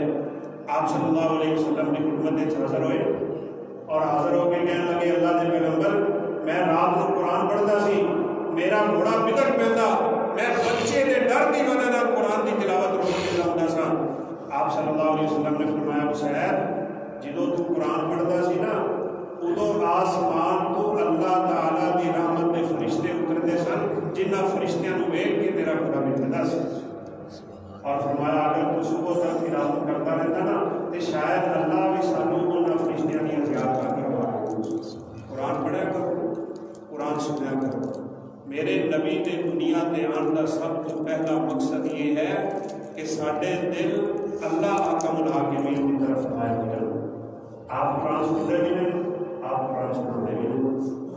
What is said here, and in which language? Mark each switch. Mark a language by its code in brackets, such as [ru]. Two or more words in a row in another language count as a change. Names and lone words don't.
[ur] آپ [ar] صلی اللہ علیہ وسلم [ur] کی خدمت حاضر ہوئے اور حاضر ہو کے کہنے لگے اللہ کے پیغمبر میں رات کو قرآن پڑھتا سی، میرا گھوڑا بگڑ پیندا، میں بچے کے ڈر کی وجہ سے قرآن کی تلاوت روک کے لاؤں سا۔ [pa] آپ [ar] صلی اللہ علیہ وسلم [pa] نے فرمایا حسین جدو تو قرآن پڑھتا سی نا ادو آسمان تو اللہ تعالیٰ دی رحمت کے فرشتے اترتے سن، جنہ فرشتیاں نو ویکھ کے تیرا گھوڑا بگڑتا سی، [ur] اور فرمایا اگر تو صبح تک تلاوت کرتا رہتا نا تو شاید اللہ بھی [pa] سانوں انہاں فرشتیاں دی زیارت کروا دے۔ قرآن پڑھیا کرو، قرآن سنیا کرو۔ [ur] میرے نبی کے دنیا تے آن کا سب تو پہلا مقصد یہ ہے کہ ساڈے دل اللہ حاکم الحاکمین کی طرف مائل ہو جائے۔ آپ قرآن سنتے بھی نہیں، آپ قرآن سنتے بھی نہیں۔